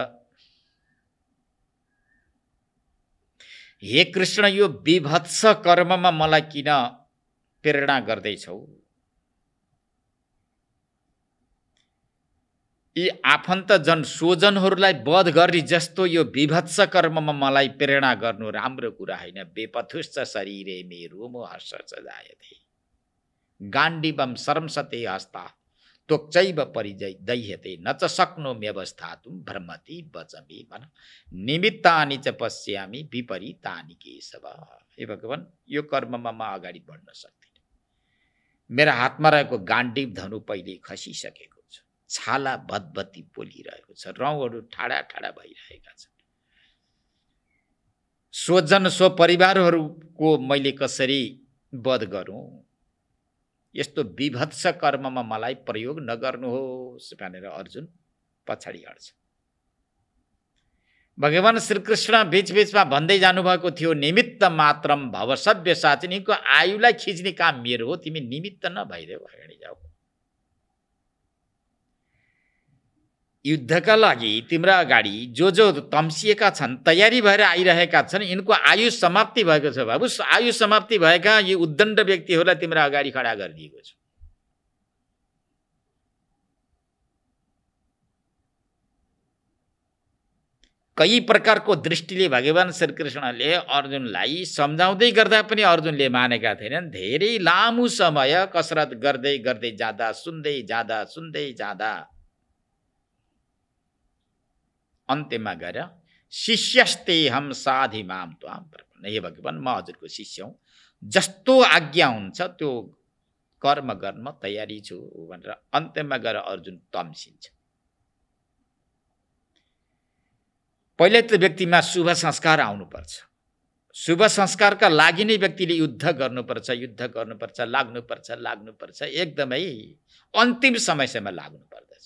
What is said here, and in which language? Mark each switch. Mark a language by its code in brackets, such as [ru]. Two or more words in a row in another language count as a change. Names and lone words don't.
[ne] हे कृष्ण, यो विभत्स कर्ममा मलाई किन प्रेरणा गर्दैछौ? यी आफन्तजन स्वजनहरूलाई वध गर्ने जस्तो यो विभत्स कर्ममा मलाई प्रेरणा गर्नु राम्रो कुरा होइन। [sa] बेपथुश्च शरीरे मे रोमो हर्षश्च जायते गाण्डीवं शर्मसते हस्ता त्वक्चैव परिदह्यते न च शक्नोम्यवस्थातुं भ्रमति वचमे मन निमित्तानि च पश्यामि विपरीतानि केशव। [ne] हे भगवान, यो कर्ममा म अगाडि बढ्न सक्दिनँ। मेरा हातमा रहेको गाण्डीव धनु पहिले खसिसकेको छ, छाला भतभती पोलिरहेको छ, रौँहरू ठाडा ठाडा भइरहेका छन्। स्वजन स्वपरिवारहरूको मैले कसरी वध गरौँ? यस्तो विभत्स कर्ममा मलाई प्रयोग नगर्नुहोस् भनेर अर्जुन पछाडि हट्छ। भगवान श्रीकृष्ण बीचबीचमा भन्दै जानुभएको थियो, [sa] निमित्त मात्रम भव [ne] सभ्य साचिनीको आयुलाई खिच्ने काम मेरो हो, तिमी निमित्त नभइदेऊ, अगाडि जाऊ। युद्धका लागि तिम्रा अगाडि जो जो तम्सिएका छन्, तयारी भएर आइरहेका छन्, यिनको आयु समाप्ति भएको छ बाबु। आयु समाप्ति भएका यी उद्दण्ड व्यक्तिहरूलाई तिम्रा अगाडि खडा गरिदिएको छ। कई प्रकारको दृष्टिले भगवान श्रीकृष्णले अर्जुनलाई सम्झाउँदै गर्दा पनि अर्जुनले मानेका थिएनन्। धेरै लामो समय कसरत गर्दै गर्दै जाँदा, सुन्दै जाँदा अन्त्यमा गएर [sa] शिष्यस्ते हम साधि माम त्वाम प्रपन्न, [ne] हे भगवान, म हजुरको शिष्य हुँ, जस्तो आज्ञा हुन्छ त्यो कर्म गर्न तयारी छु भनेर अन्त्यमा गएर अर्जुन तम्सिन्छ। पहिले त व्यक्तिमा शुभ संस्कार आउनुपर्छ। शुभ संस्कारका लागि नै व्यक्तिले युद्ध गर्नुपर्छ, लाग्नुपर्छ, एकदमै अन्तिम समयसम्म लाग्नु पर्दछ।